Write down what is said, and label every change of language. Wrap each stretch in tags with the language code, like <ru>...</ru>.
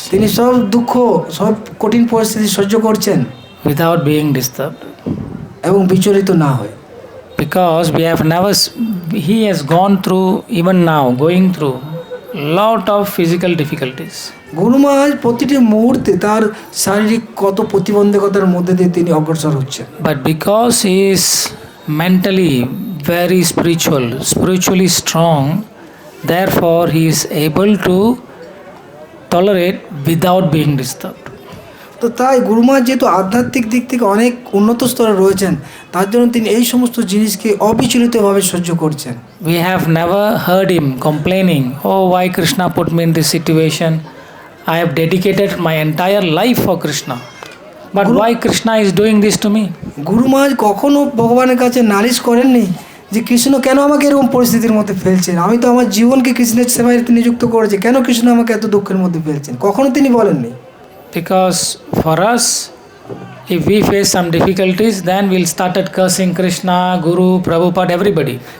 <bn>তিনি সব দুঃখ, সব কঠিন পরিস্থিতি সহ্য করছেন</bn> <en>without being disturbed.</en> <bn>এবং বিচলিত না হয়।</bn> <en>Because he has gone through, even now, going through lot of physical difficulties.</en> <bn>গুরু মহারাজ প্রতিটি মুহূর্তে তার শারীরিক কত প্রতিবন্ধকতার মধ্যে দিয়ে তিনি অগ্রসর হচ্ছেন।</bn> <en>But because he is mentally very spiritually strong, therefore he is able to tolerate without being disturbed.</en> <bn>তো তাই গুরু মহারাজ যেহেতু আধ্যাত্মিক দিক থেকে অনেক উন্নত স্তরে রয়েছেন, তার জন্য তিনি এই সমস্ত জিনিসকে অবিচলিতভাবে সহ্য করছেন।</bn> <en>We have never heard him complaining, oh, why Krishna put me in this situation? I have dedicated my entire life for Krishna. But why Krishna is doing this to me?</en> <bn>গুরু মহারাজ কখনো ভগবানের কাছে নালিশ করেননি যে কৃষ্ণ কেন আমাকে এরকম পরিস্থিতির মধ্যে ফেলছেন, আমি তো আমার জীবনকে কৃষ্ণের সেবায় নিযুক্ত করেছি, কেন কৃষ্ণ আমাকে এত দুঃখের মধ্যে ফেলছেন, কখনো তিনি বলেননি।</bn> <en>Because for us, if we face some difficulties, then we'll started cursing Krishna, Guru, Prabhupada, everybody.</en>